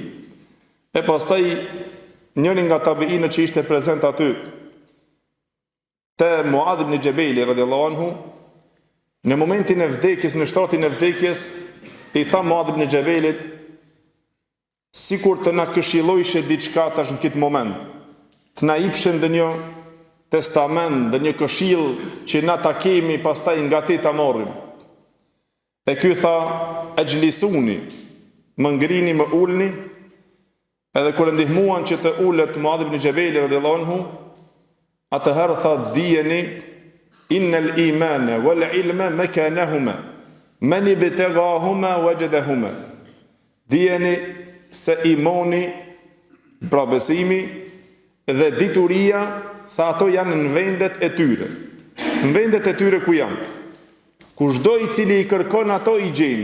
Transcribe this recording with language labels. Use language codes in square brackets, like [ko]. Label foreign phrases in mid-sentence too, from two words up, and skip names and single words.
[sq] E pastaj njëri nga tabiinët që ishte prezent aty te Muadh ibn Jabali [ar] رضي الله عنه, [sq] në momentin e vdekjes, në shtatin e vdekjes, i tha Muadh ibn Jabalit, sikur të na këshillojshe diçka tash në këtë moment, të na jepshe ndonjë testament, ndonjë këshill që na ta kemi pastaj nga ti ta marrim. E ky tha, "Ajlisuni", më ngrini, më ulni, edhe kur ndihmuan që të ulet Muadh ibn Jabali [ar] رضي الله عنه, [sq] atëherë tha, "Dijeni, [ar] إن الإيمان والعلم مكانهما، من ابتغاهما وجدهما." [sq] Dijeni se imani, pra besimi dhe dituria, tha, ato janë në vendet e tyre. Në vendet e tyre ku janë. Kushdo i cili i kërkon ato i gjen.